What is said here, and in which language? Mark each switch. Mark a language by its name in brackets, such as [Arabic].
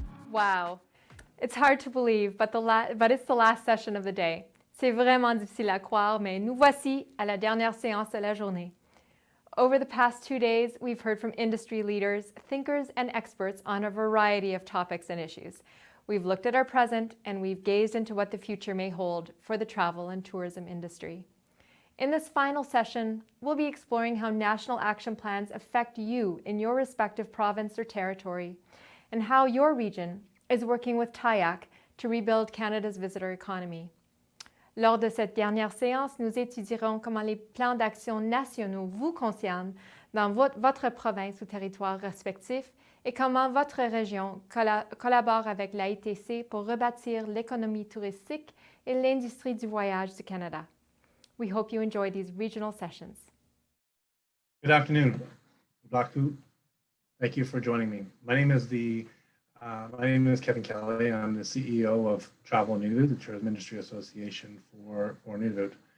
[English] Wow, it's hard to believe, but it's the last session of the day. [French] C'est vraiment difficile à croire, mais nous voici à la dernière séance de la journée. [English] Over the past 2 days, we've heard from industry leaders, thinkers, and experts on a variety of topics and issues. We've looked at our present, and we've gazed into what the future may hold for the travel and tourism industry. In this final session, we'll be exploring how national action plans affect you in your respective province or territory, and how your region is working with TIAC to rebuild Canada's visitor economy. [French] Lors de cette dernière séance, nous étudierons comment les plans d'action nationaux vous concernent dans votre province ou territoire respectif et comment votre région collabore avec l'AITC pour rebâtir l'économie touristique et l'industrie du voyage du Canada. [English] We hope you enjoy these regional sessions. Good afternoon, Blaku. Thank you for joining me. My name is Kevin Kelly. I'm the CEO of Travel Nunavut, the Tourism Industry Association for Nunavut.